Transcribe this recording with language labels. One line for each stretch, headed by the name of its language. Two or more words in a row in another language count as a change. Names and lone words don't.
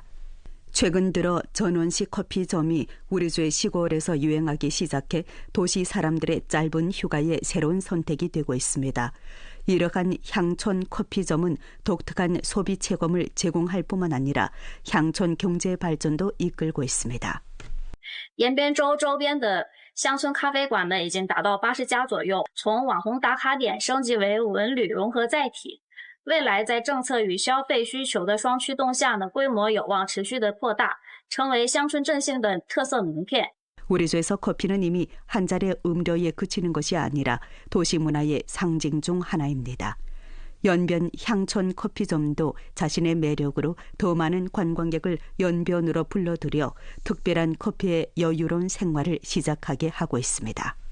Korean: 최근 들어 전원시 커피점이 우리주의 시골에서 유행하기 시작해 도시 사람들의 짧은 휴가의 새로운 선택이 되고 있습니다. 이러한 향촌 커피점은 독특한 소비 체험을 제공할 뿐만 아니라 향촌 경제 발전도 이끌고 있습니다.
Chinese: 延边州周边的乡村咖啡馆呢，已经达到80家左右，从网红打卡点升级为文旅融合载体。未来在政策与消费需求的双驱动下呢，规模有望持续的扩大，成为乡村振兴的特色名片。
Korean: 우리조에서 커피는 이미 한 잔의 음료에 그치는 것이 아니라 도시 문화의 상징 중 하나입니다. 연변 향촌 커피점도 자신의 매력으로 더 많은 관광객을 연변으로 불러들여 특별한 커피의 여유로운 생활을 시작하게 하고 있습니다.